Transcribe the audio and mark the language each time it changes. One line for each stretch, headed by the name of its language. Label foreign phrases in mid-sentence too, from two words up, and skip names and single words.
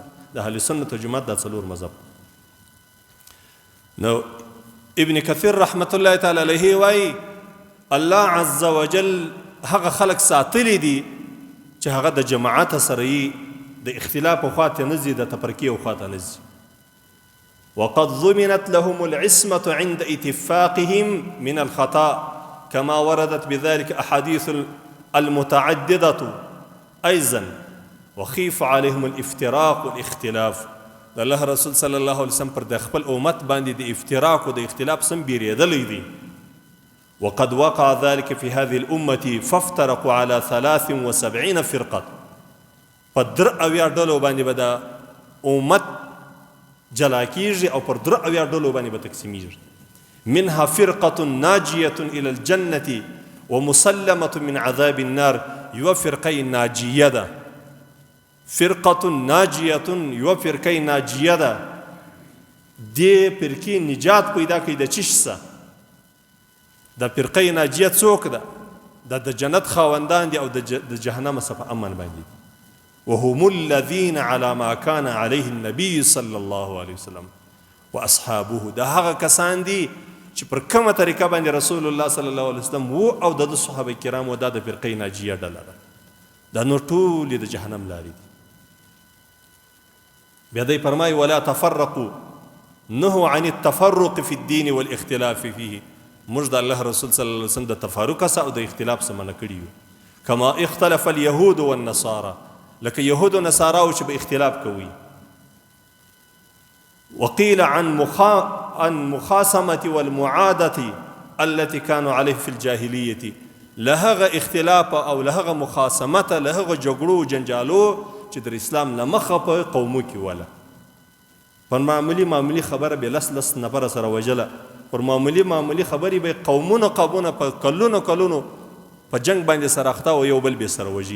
Pashto: د اهل سنت و جماعت دا 4 مذهب. نو ابن کثیر
Arabic: رحمت الله تعالی علیه
Pashto: وایي
Arabic: الله عز وجل
Pashto: هغه خلق ساتلی دي چې هغه د جماعت سره یې د اختلاف خواته نه ځي، د تفرقې خواته نه ځي.
Arabic: وقد ضمنت لهم العصمة عند اتفاقهم من الخطأ كما وردت بذلك أحاديث المتعددة أيضا وخيف عليهم الافتراق والاختلاف.
Pashto: الله رسول
Arabic: صلى الله عليه وسلم
Pashto: پر د خپل امت باندې د افتراق او د اختلاف سم بیریدلی دي.
Arabic: وقد وقع ذلك في هذه الأمة فافترقوا على 73 فرقة.
Pashto: پر 73 ډلو باندې به د امت جلا کیږي او پر 73 ډلو باندې به تقسیمیږي.
Arabic: منها فرقة ناجية إلى الجنة ومسلمة من عذاب النار.
Pashto: یو فرقه ناجیه ده،
Arabic: فرقة ناجیة،
Pashto: یو فرقه ناجیه ده. دې فرقې نجات پیدا کوي د چیش څه؟ د فرقه ناجیه څوک ده؟ د جنت خاوندان دي او د جهنم څخه امن باندې.
Arabic: وهم الذين على ما كان عليه النبي صلى الله عليه وسلم واصحابه.
Pashto: دا هغه کسان دي چې پر کومه طریقه باندې رسول الله
Arabic: صلی الله علیه وسلم
Pashto: وو او د صحابه کرامو دا د فرقه ناجیه ډله ده. دا نور ټول د جهنم لارې دي. بیا دی فرمایي
Arabic: ولا تفرقوا، نهوا عن التفرق في الدين والاختلاف فيه.
Pashto: موږ د الله رسول
Arabic: صلی الله علیه وسلم
Pashto: د تفرق څخه او د اختلاف څخه منع کړي یو.
Arabic: کما اختلف اليهود والنصارى،
Pashto: لکه یهود و نصارا چې به اختلاف کوي.
Arabic: وقيل عن مخاصمة والمعادة التي كانوا عليه في الجاهلية.
Pashto: لهغه اختلاف او لهغه مخاصمت، لهغه جګړو جنجالو چې در اسلام نه مخه په قومو کې ولا پر معمولی خبره به لس نفر سره وجله، پر معمولی خبرې به قومونه په کلونو په جنگ باندې سره اخته او یو بل به سره وجي.